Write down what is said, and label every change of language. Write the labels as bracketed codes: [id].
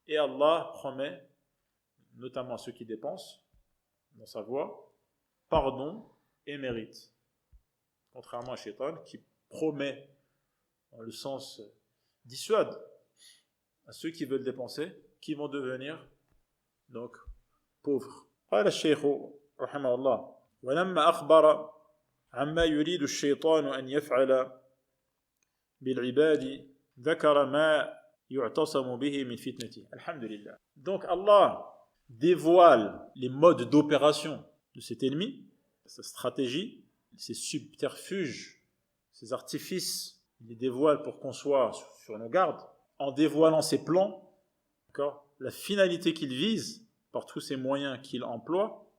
[fr] Et Allah promet, notamment à ceux qui dépensent dans sa voie, pardon et mérite. Contrairement à Shaitan qui promet, dans le sens dissuade, à ceux qui veulent dépenser, qui vont devenir donc pauvres. [ar] قال الشيخ رحمه الله ولما أخبر عما يريد الشيطان أن يفعل بالعباد ذكر ما يعتصم به من فتنته. الحمد لله. [fr] Donc Allah dévoile les modes d'opération de cet ennemi, sa stratégie, ses subterfuges, ses artifices. Il les dévoile pour qu'on soit sur nos gardes, en dévoilant ses plans, d'accord, la finalité qu'il vise par tous ces moyens qu'il emploie.